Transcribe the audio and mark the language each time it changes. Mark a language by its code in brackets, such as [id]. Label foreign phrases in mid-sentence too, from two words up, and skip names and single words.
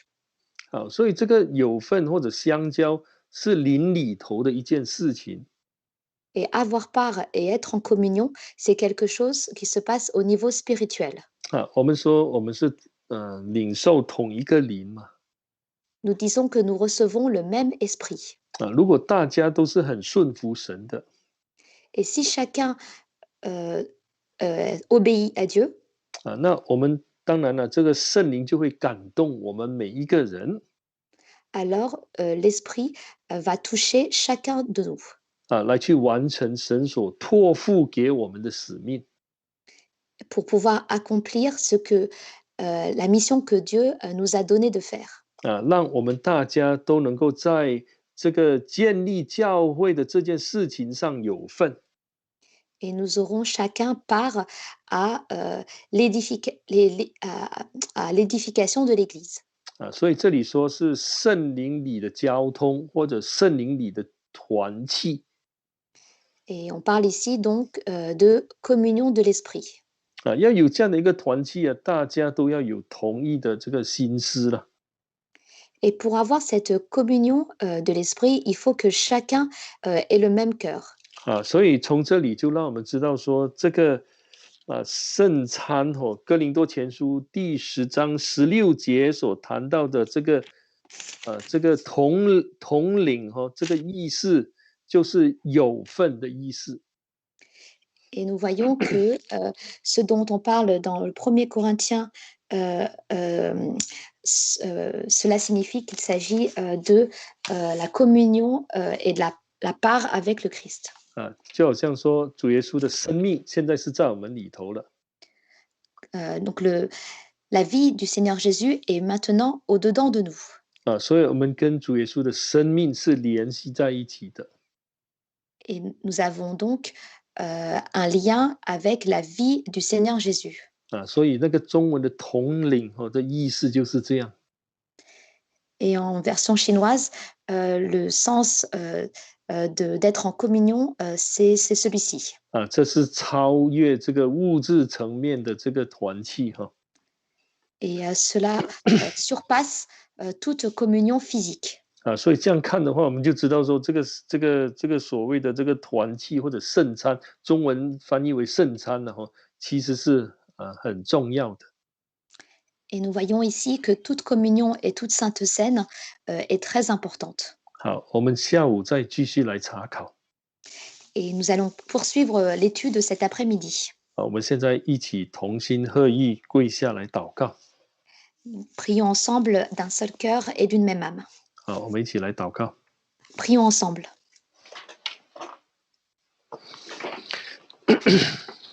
[zh] 好，所以这个有份或者相交是灵里头的一件事情。 [fr] Et avoir part et être en communion, c'est quelque chose qui se passe au niveau spirituel. [zh] 我们说我们是领受同一个灵嘛。 [fr] nous disons que nous recevons le même esprit. [zh] 如果大家都是很顺服神的， [fr] Et si chacun obéit à Dieu, [zh] 那我们当然了，这个圣灵就会感动我们每一个人 [fr] alors l'esprit va toucher chacun de nous [zh] 来去完成神所托付给我们的使命。 [fr] pour pouvoir accomplir la mission que Dieu nous a donné de faire. [zh] 让我们大家都能够在这个建立教会的这件事情上有份。 [fr] Et nous aurons chacun part à l'édification de l'Église. [zh] 所以这里说是圣灵里的交通，或者圣灵里的团契。 [fr] Et on parle ici donc de communion de l'esprit. [zh] 要有这样的一个团契大家都要有同一的这个心思了。 [fr] Et pour avoir cette communion de l'esprit, il faut que chacun ait le même cœur. [zh] 所以从这里就让我们知道说，这个圣餐哥林多前书第10章16节所谈到的这个同领这个意思就是有份的意思。 [fr] Et nous voyons que ce dont on parle dans le 1er Corinthiens, cela signifie qu'il s'agit de la communion et de la part avec le Christ. [zh] 就好像说主耶稣的生命现在是在我们里头了。 [fr] Donc la vie du Seigneur Jésus est maintenant au-dedans de nous. [zh] 所以我们跟主耶稣的生命是联系在一起的。 [fr] Et nous avons donc un lien avec la vie du Seigneur Jésus. [zh] 所以那个中文的统领的意思就是这样。 [fr] Et en version chinoise, le sens d'être en communion, c'est celui-ci. [zh] 这是超越这个物质层面的这个团契 [fr] Et cela surpasse toute communion physique. [zh] 所以这样看的话，我们就知道说，这个所谓的这个团契或者圣餐，中文翻译为圣餐其实是很重要的。 [fr] Et nous voyons ici que toute communion et toute sainte scène est très importante. [zh] 好，我们下午再继续来查考。 [fr] Et nous allons poursuivre l'étude cet après-midi. [zh] 我们现在一起同心合意跪下来祷告。 [fr] Prions ensemble d'un seul cœur et d'une même âme. [zh] 好，我们一起来祷告。 [fr] Prions ensemble.